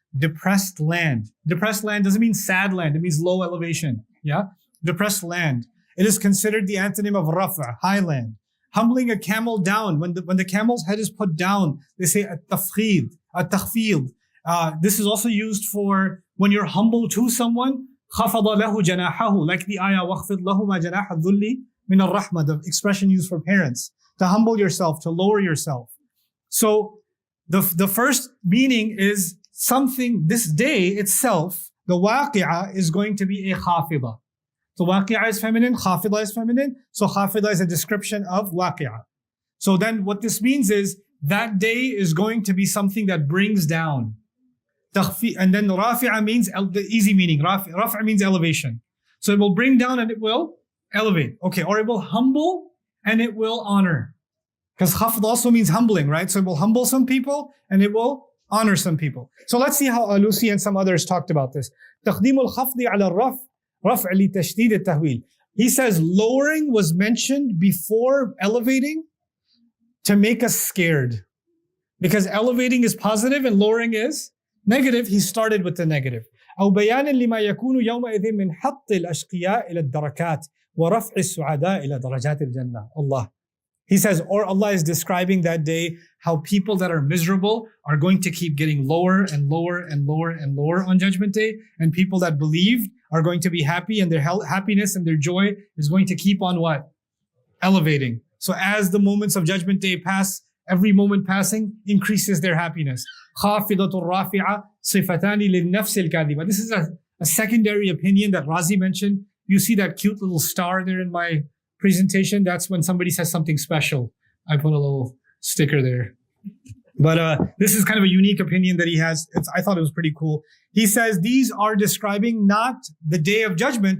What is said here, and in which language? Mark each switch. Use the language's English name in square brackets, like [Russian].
[English] Depressed land. Depressed land doesn't mean sad land. It means low elevation. Yeah? Depressed land. It is considered the antonym of rafa, high land. Humbling a camel down. When the camel's head is put down, they say at-tafkhid, at-takhfid. This is also used for when you're humble to someone. [Arabic] خَفَضَ لَهُ جَنَاحَهُ. [English] Like the ayah, [Arabic] وَخْفِضْ لَهُمَا جَنَاحَ الذُّلِّ مِنَ الرَّحْمَةِ. [English] The expression used for parents. To humble yourself, to lower yourself. So the first meaning is something, this day itself, the waqi'ah is going to be a khafida. So waqi'ah is feminine, khafida is feminine. So khafida is a description of waqi'ah. So then what this means is that day is going to be something that brings down. And then rafi'ah means, the easy meaning, rafi'ah means elevation. So it will bring down and it will elevate. Okay, or it will humble and it will honor. Because khafd also means humbling, right? So it will humble some people and it will honor some people. So let's see how Alusi and some others talked about this. [Arabic] تقديم الخفض على الرفع رفع لتشديد التهويل. [English] He says lowering was mentioned before elevating to make us scared. Because elevating is positive and lowering is negative. He started with the negative. [Arabic] أو بيان لما يكون يومئذ من حط الأشقياء إلى الدركات ورفع السعداء إلى درجات الجنة. [English] Allah. He says, or Allah is describing that day how people that are miserable are going to keep getting lower and lower and lower and lower on Judgment Day. And people that believed are going to be happy, and their happiness and their joy is going to keep on what? Elevating. So as the moments of Judgment Day pass, every moment passing increases their happiness. [Arabic] خافضة رافعة صفتان للنفس الكاذبة. [English] This is a secondary opinion that Razi mentioned. You see that cute little star there in my presentation? That's when somebody says something special. I put a little sticker there. But this is kind of a unique opinion that he has. I thought it was pretty cool. He says these are describing not the day of judgment.